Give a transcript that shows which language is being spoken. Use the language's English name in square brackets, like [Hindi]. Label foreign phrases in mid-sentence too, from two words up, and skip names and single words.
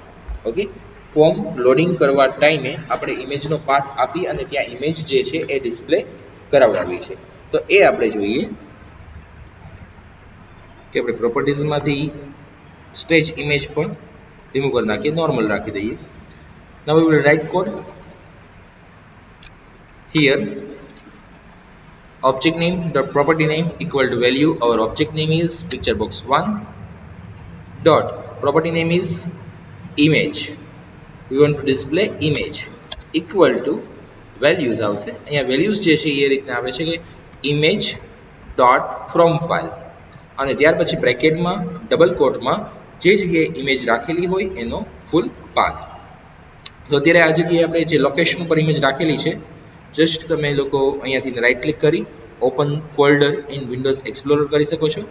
[Gujarati] ઓકે, [English] form loading [Gujarati] કરવા ટાઈમે આપણે ઇમેજનો પાથ આપી અને ત્યાં ઇમેજ જે છે એ ડિસ્પ્લે કરાવડાવી છે. તો એ આપણે જોઈએ કે આપણે પ્રોપર્ટીઝમાંથી [English] stretch image [Gujarati] પણ રિમૂવ કરી નાખીએ, નોર્મલ રાખી દઈએ. [English] Now we will write code here. Object name dot property name equal to value. Our object name is picture box 1 dot property name is image. We want to display image equal to values આવશે. [Gujarati] અહીંયા values જે છે એ રીતના આવે છે કે [English] image dot from file [Gujarati] અને ત્યાર પછી બ્રેકેટમાં [English] double quoteમાં [Gujarati] જે જગ્યાએ ઇમેજ રાખેલી હોય એનો [English] full path. [Gujarati] તો અત્યારે આ જગ્યાએ આપણે જે લોકેશન ઉપર ઇમેજ રાખેલી છે, જસ્ટ તમે લોકો અહીંયાથી [English] right click [Gujarati] કરી [English] open folder in Windows Explorer [Gujarati] કરી શકો છો.